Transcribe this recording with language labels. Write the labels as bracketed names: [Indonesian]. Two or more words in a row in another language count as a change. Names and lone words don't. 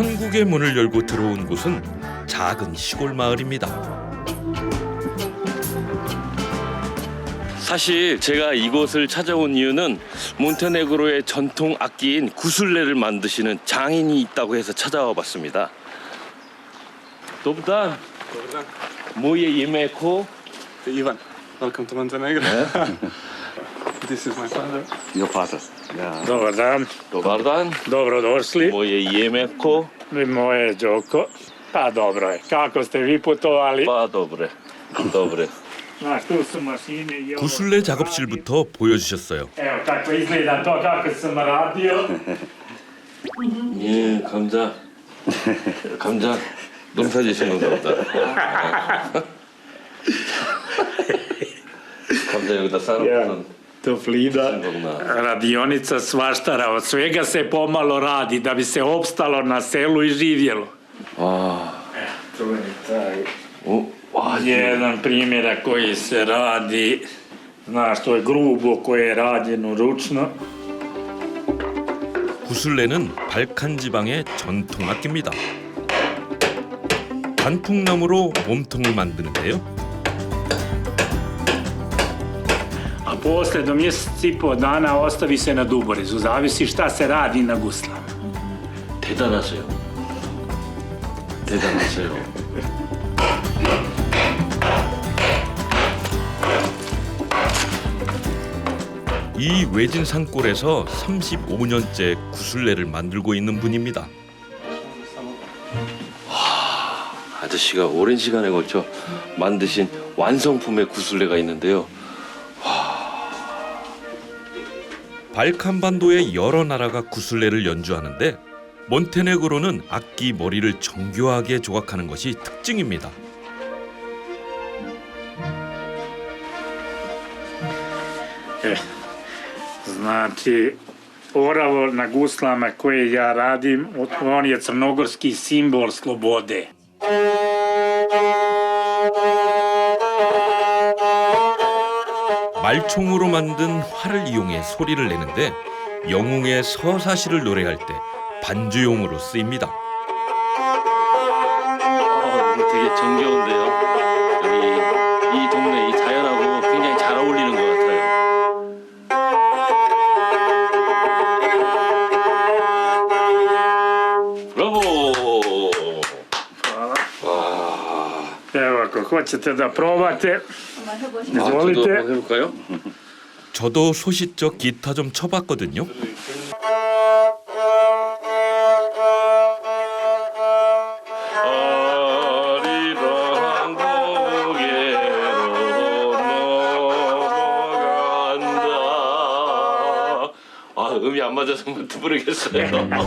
[Korean] 천국의 문을 열고 들어온 곳은 작은 시골 마을입니다. 사실 제가 이곳을 찾아온 이유는 몬테네그로의 전통 악기인 구슬레를 만드시는 장인이 있다고 해서 찾아와 봤습니다. [Serbian] Dobar dan. Moje ime je ko? [English] Ivan, welcome to Montenegro. This is my father. Your father. Yeah. [Serbian] Dobar dan. Dobar dan. Dobrodošli. Moje ime je ko? Moje je Đoko. Pa dobro je. Kako ste vi putovali? Pa dobre. Dobre. Znaš, tu su mašine i ovo. [Korean] 구슬레 작업실부터 보여주셨어요. [Serbian] Evo tako izgleda to kako sam radio. [Korean] 예, 감자. 감자. 농사 지시는 건가 보다. 감자 여기다 쌓아놓고선 [Serbian] Toplida. Radionica svaštara. Od svega se pomalo radi da bi se opstalo na selu i živjelo. Tu je taj jedan primjerak koji se radi. Znaš, to je grubo koje je rađeno ručno. [Korean] 구슬레는 발칸 지방의 전통 악기입니다. 단풍나무로 몸통을 만드는데요. [Serbian] A posle do mjesec i po dana ostavi se na duborezu. Zavisi šta se radi na guslama. [Korean] 대단하세요. 대단하세요. 이 외진 산골에서 35년째 구슬레를 만들고 있는 분입니다. 아저씨가 오랜 시간에 걸쳐 만드신 완성품의 구슬레가 있는데요. 발칸반도의 여러 나라가 구슬레를 연주하는데 몬테네그로는 악기 머리를 정교하게 조각하는 것이 특징입니다. [Serbian] Znači, oravo na guslama koje ja radim, on je crnogorski simbol slobode. [Korean] 말총으로 만든 활을 이용해 소리를 내는데 영웅의 서사시를 노래할 때 반주용으로 쓰입니다. 되게 정겨운데요. 여기 이 동네 이 자연하고 굉장히 잘 어울리는 것 같아요. 브라보! [Serbian] Evo, ako hoćete da probate, [Korean] 저도 [Serbian] izvolite. [Korean] 한번 해볼까요? 저도 소시적 기타 좀 쳐봤거든요. 음이 안 맞아서 못 부르겠어요.